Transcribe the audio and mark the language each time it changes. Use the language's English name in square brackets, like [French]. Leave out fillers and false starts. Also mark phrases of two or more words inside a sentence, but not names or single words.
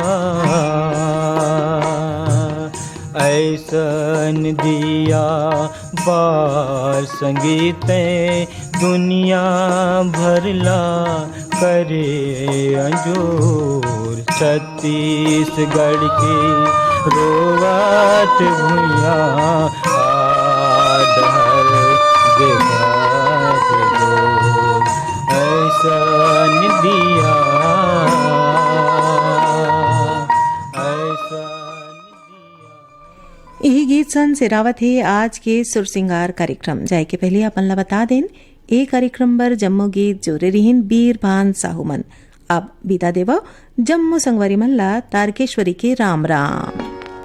[Chhattisgarhi] ऐसन दिया बार संगीत दुनिया भरला करे अंजोर छत्तीसगढ़ के रोवत भुइया आदर देखत तो ऐसन दिया यही गीत सन सिरावत है आज के सुर सिंगार कार्यक्रम जाए के पहले अपन ला बता दें ए कार्यक्रम बर जम्मो गीत जोरे रिहिन बीरभान साहुमन अब विदा देवा जम्मो संगवारी मन ला तारकेश्वरी के राम राम।